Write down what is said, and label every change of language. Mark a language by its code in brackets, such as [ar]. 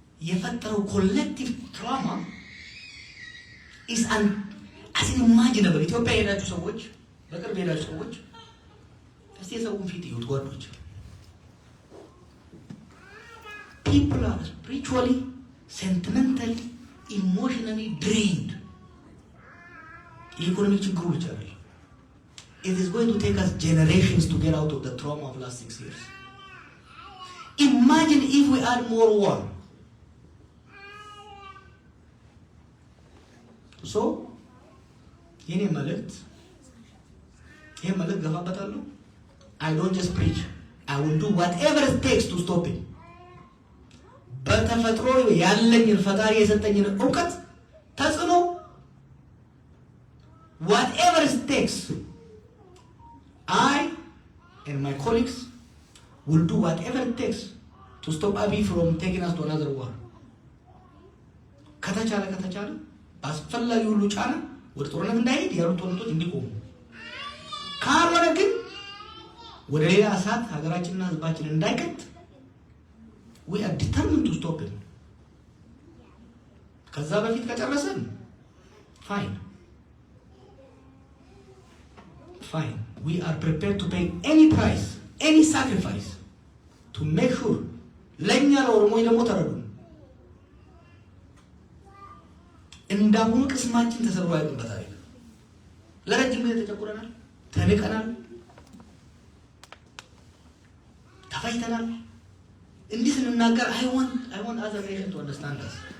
[am] የፈጠረው ኮሌክቲቭ ትራማ [en] is unimaginable። [am] ኢትዮጵያ የሄዳችሁ ሰዎች በቅርብ የሄዳችሁ ሰዎች እስቲ የሰውን ፊት ይዩት ጓዶች። [en] People are spiritually, sentimentally, emotionally drained. [am] የኢኮኖሚ ችግሩ ብቻ አይደለም። [en] It is going to take us generations to get out of the trauma of last 6 years. Imagine if we add more war. So, [am] የኔ መልእክት ይሄ መልእክት ገፋበታለሁ። [en] I don't just preach. I will do whatever it takes to stop it. [am] በተፈጥሮ ያለኝን ፈጣሪ የሰጠኝን ዕውቀት ተጽዕኖ [en] whatever it takes, I and my colleagues will do whatever it takes to stop Abiy from taking us to another war. [am] ከተቻለ አስፈላጊ ሁሉ ጫና ወደ ጦርነት እንዳይሄድ ያሉ ጦርነቶች እንዲቆሙ፣ ካልሆነ ግን ወደ ሌላ እሳት ሀገራችንና ህዝባችንን እንዳይከት [en] we are determined to stop it. [am] ከዛ በፊት ከጨረሰን fine. [en] We are prepared to pay any price, any sacrifice to make sure [am] ለኛ ለኦሮሞይ ደግሞ ተረዱ እንዳሁኑ ቅስማችን ተሰብሮ አይቀርበታል። ለረጅም ጊዜ ተጨቁረናል፣ ተንቀናል፣ ተፋይተናል። እንዲህ ስንናገር [en] I want other nations to understand us.